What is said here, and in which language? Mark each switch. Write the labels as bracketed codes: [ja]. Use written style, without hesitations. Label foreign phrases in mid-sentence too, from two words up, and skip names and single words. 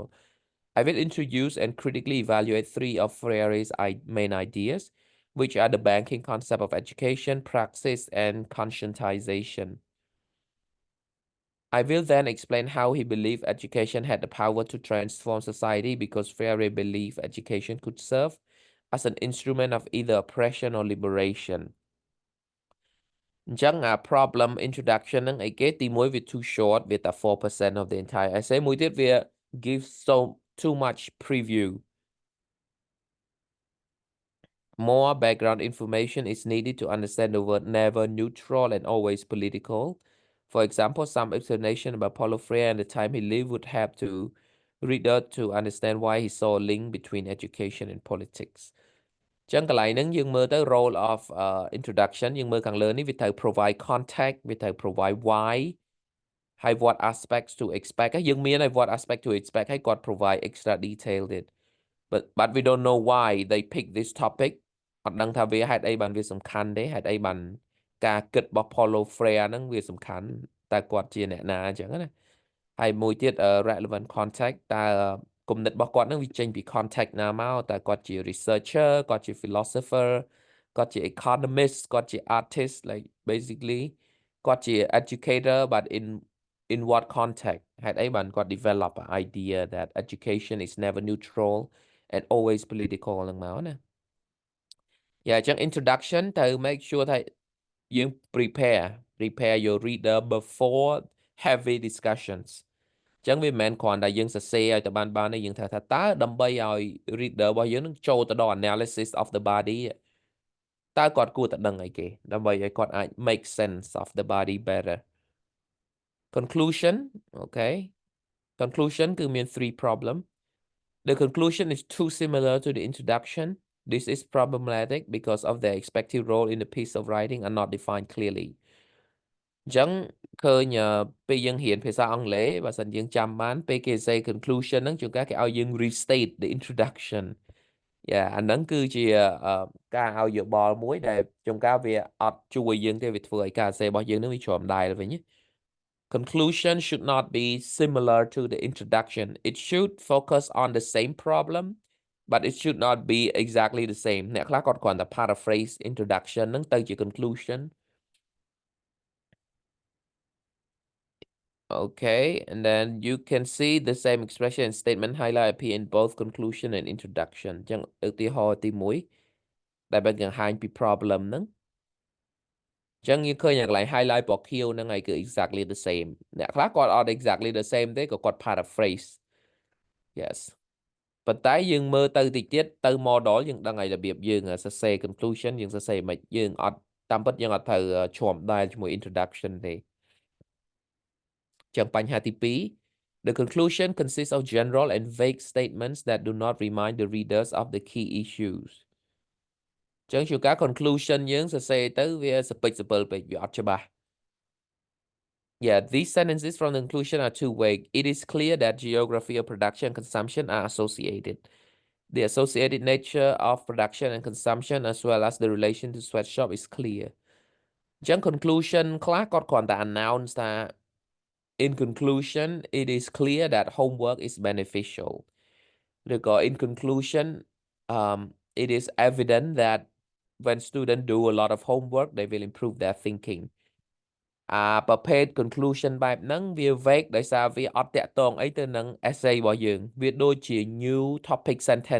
[en] I will introduce and critically evaluate 3 of Freire's main ideas, which are the banking concept of education, praxis, and conscientization. I will then explain how he believed education had the power to transform society because Freire believed education could serve as an instrument of either oppression or liberation. [km] អញ្ចឹង [en] problem introduction [km] ហ្នឹងអីគេទី1វា [en] too short [km] វាតែ [en] 4% of the entire essay [km] មួយទៀតវា [en] give so too much preview. More background information is needed to understand the word never neutral and always political. For example, some explanation about Paulo Freire and the time he lived would help to reader to understand why he saw a link between education and politics. [km] ចឹងកន្លែងហ្នឹងយើងមើលទៅ [en] role of introduction [km] យើងមើលខាងលើនេះវាត្រូវ [en] provide context [km] វាត្រូវ [en] provide why [km] ហើយ [en] what aspects to expect [km] យើងមានហើយ [en] what aspect to expect [km] ហើយគាត់ [en] provide extra detail [km] ទៀត [en] but we don't know why they pick this topic [km] អត់ដឹងថាវាហេតុអីបានវាសំខាន់ទេហេតុអីបានការគិតរបស់ Paulo Freire ហ្នឹងវាសំខាន់តើគាត់ជាអ្នកណាអញ្ចឹងណាហើយមួយទៀត [en] relevant context [km] តើគំនិតរបស់គាត់ហ្នឹងវាចេញពី context ណាមកតើគាត់ជា researcher គាត់ជា philosopher គាត់ជា economist គាត់ជា [en] artist like basically [km] គាត់ជា [en] educator but in what context [km] ហេតុអីបានគាត់ [en] develop an idea that education is never neutral and always political [km] ហ្នឹងមកណា Yeah អញ្ចឹង introduction ទៅ [en] make sure [km] ថាយើង [en] prepare your reader before heavy discussions [km] អញ្ចឹងវាមិនមែនគ្រាន់តែយើងសរសេរឲ្យទៅបានទេយើងត្រូវថាតើដើម្បីឲ្យ reader របស់យើងនឹងចូលទៅដល់ [en] analysis of the body [km] តើគាត់គួរតែដឹងអីគេដើម្បីឲ្យគាត់អាច [en] make sense of the body better conclusion okay conclusion [km] គឺមាន [en] 3 problem the conclusion is too similar to the introduction this is problematic because of their expected role in the piece of writing are not defined clearly អញ្ចឹង [km] ឃើញពេលយើងរៀនភាសាអង់គ្លេសបើសិនយើងចាំបានពេលគេ [en] say conclusion [km] ហ្នឹងជួនកាលគេឲ្យយើង [en] restate the introduction [km] អា ហ្នឹងគឺជាការឲ្យយោបល់មួយដែលជួនកាលវាអត់ជួយយើងទេវាធ្វើឲ្យការសរសេររបស់យើងនឹងវាជ្រាំដែរវិញ [en] Conclusion should not be similar to the introduction it should focus on the same problem but it should not be exactly the same [km] អ្នកខ្លះគាត់គ្រាន់តែ [en] paraphrase introduction [km] ហ្នឹងទៅជា [en] conclusion Okay, and then you can see the same expression and statement highlight appear in both conclusion and introduction. [km] ចឹងឧទាហរណ៍ទី1ដែលបង្ហាញពី problem ហ្នឹងចឹងយើងឃើញកន្លែង highlight ពណ៌ខៀវហ្នឹងហើយគឺ [en] exactly the same [km] អ្នកខ្លះគាត់អត់ [en] exactly the same [km] ទេក៏គាត់ paraphrase Yes ប៉ុន្តែយើងមើលទៅតិចទៀតទៅ model យើងដឹងហើយរបៀបយើងសរសេរ conclusion យើងសរសេរមិនយើងអត់តាមពិតយើងអត់ត្រូវជ្រាំដែរជាមួយ introduction ទេ ចឹងបញ្ហាទី2 [en] The conclusion consists of general and vague statements that do not remind the readers of the key issues [km] ចឹងជួនកាល conclusion យើងសរសេរទៅវាសពេចសពិលពេកវាអត់ច្បាស់ [en] Yeah, these sentences from the conclusion are too vague. It is clear that geography of production and consumption are associated. The associated nature of production and consumption as well as the relation to sweatshop is clear. ចឹង conclusion [km] ខ្លះគាត់គ្រាន់តែ [en] announce ថា In conclusion, it is clear that homework is beneficial. In conclusion, it is evident that when students do a lot of homework, they will improve their thinking. [km] ប្រភេទ conclusion បែបហ្នឹងវា vague ដោយសារវាអត់តាក់ទងអីទៅនឹង essay របស់យើងវាដូចជា [en] new topic sentence